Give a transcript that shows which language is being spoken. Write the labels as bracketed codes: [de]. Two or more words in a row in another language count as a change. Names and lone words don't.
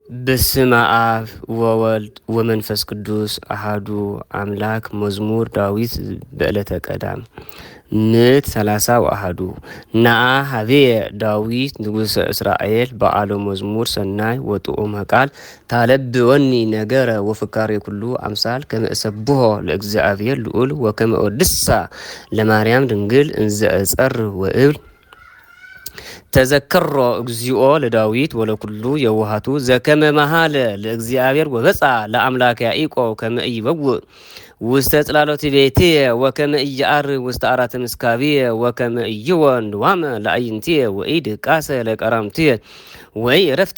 [gez] በስመ አብ ወወልድ ወመንፈስ ቅዱስ አሃዱ አምላክ። መዝሙር ዳዊት በዕለተ ቀዳም ምዕት 30 ወአሃዱ ነአ ሀቤየ ዳዊት ንጉሠ እስራኤል በዓለ መዝሙር ሰናይ ወጥዑመ ቃል ታለብወኒ ነገረ ወፍካሬ ኩሉ አምሳል ከመ እሰብሖ ለእግዚአብሔር ልዑል ወከመ እወድሳ ለማርያም ድንግል እንዘ እጸርህ ወእብል ተዘከሮ እግዚኦ ለዳዊት ወለኩሉ የዋሃቱ ዘከመ መሃለ ለእግዚአብሔር ወበጻ ለአምላክ ያዕቆብ ከመ ኢይበውእ ውስተ ጽላሎት ቤትየ ወከመ ኢየዐርግ ውስተ ዓራተ ምስካብየ ወከመ ኢይወን ድዋመ ለአዕይንትየ ወኢድቃሰ ለቀራምትየ ወይ ዕረፍተ